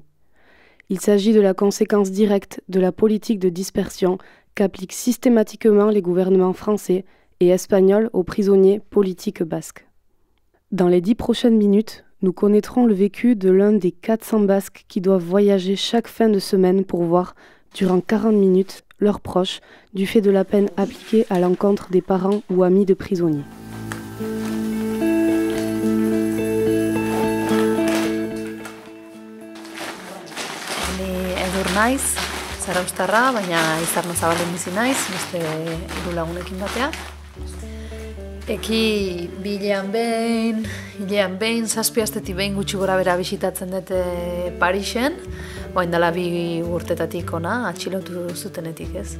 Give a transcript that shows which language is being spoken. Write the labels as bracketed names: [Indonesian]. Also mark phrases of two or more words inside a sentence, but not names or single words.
[French] Il s'agit de la conséquence directe de la politique de dispersion qu'appliquent systématiquement les gouvernements français et espagnols aux prisonniers politiques basques. Dans les 10 prochaines minutes, nous connaîtrons le vécu de l'un des 400 Basques qui doivent voyager chaque fin de semaine pour voir, durant 40 minutes, leurs proches, du fait de la peine appliquée à l'encontre des parents ou amis de prisonniers. [Basque] Edur naiz, Zarauztarra, baina Izarnozabalen bizi naiz, beste hiru lagunekin batea. Eki hilean behin, 7 astetik behin gutxi gora bera bisitatzen dute Parisen, orain dela 2 urtetatik ona, atxilotu zutenetik, ez.